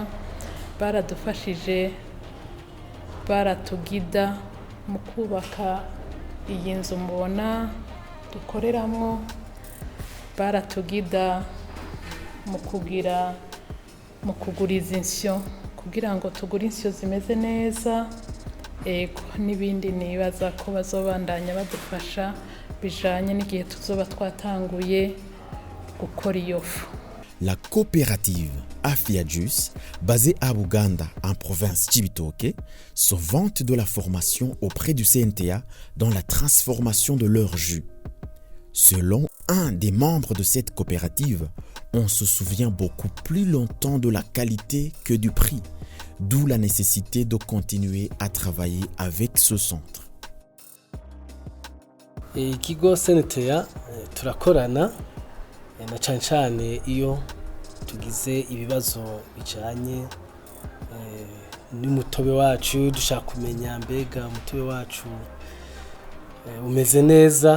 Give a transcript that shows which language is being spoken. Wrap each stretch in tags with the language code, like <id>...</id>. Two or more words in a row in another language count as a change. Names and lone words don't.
<rn>Baradufashije, baratugida mu kubaka iyi nzu mubona dukoreramo, baratugida mu kuguriza insyo kugira ngo tugure insyo zimeze neza, n'ibindi nibaza ko bazobandanya badufasha bijanye n'igihe tuzoba twatanguye gukora iyo fu.</rn> <fr>La coopérative Afiajus, basée à Buganda, en province Cibitoke, se vante de la formation auprès du CNTA dans la transformation de leur jus. Selon un des membres de cette coopérative, on se souvient beaucoup plus longtemps de la qualité que du prix, d'où la nécessité de continuer à travailler avec ce centre.</fr> <rn>Ikigo CNTA turakorana na cyane iyo tugize ibibazo bijanye n'umutobe wacu, dushaka kumenya mbega umutobe wacu umeze neza.</rn>